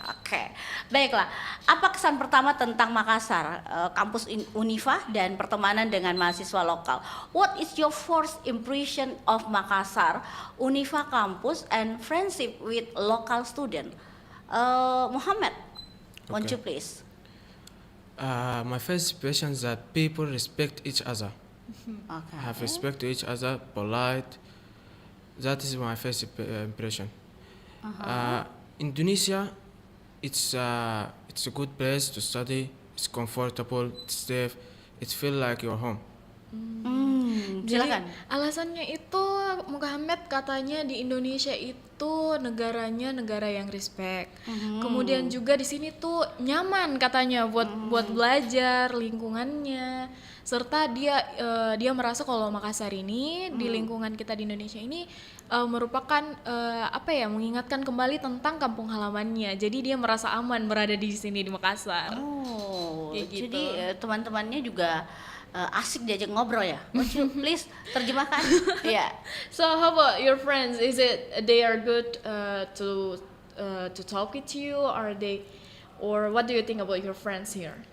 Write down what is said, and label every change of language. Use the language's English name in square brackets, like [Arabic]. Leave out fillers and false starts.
[Indonesian] Oke, baiklah. Apa kesan pertama tentang Makassar, kampus Unifa dan pertemanan dengan mahasiswa lokal? [English] What is your first impression of Makassar, Unifa campus and friendship with local student? Muhammad, won't you please? My first impression is that people respect each other. Okay. Have respect to each other, polite. That is my first impression. Indonesia, it's a good place to study. It's comfortable, it's safe. It feels like your home. [Indonesian] Silakan. Jadi alasannya itu Muhammad katanya di Indonesia itu negaranya negara yang respect. Kemudian juga di sini tuh nyaman katanya buat belajar, lingkungannya, serta dia merasa kalau Makassar ini di lingkungan kita di Indonesia ini merupakan mengingatkan kembali tentang kampung halamannya. Jadi dia merasa aman berada di sini di Makassar. Kayak gitu. Jadi teman-temannya juga asik diajak ngobrol ya. [English] Won't you please [Indonesian] terjemahkan? [English] Yeah. So how about your friends? Is it they are good to talk with you, or what do you think about your friends here?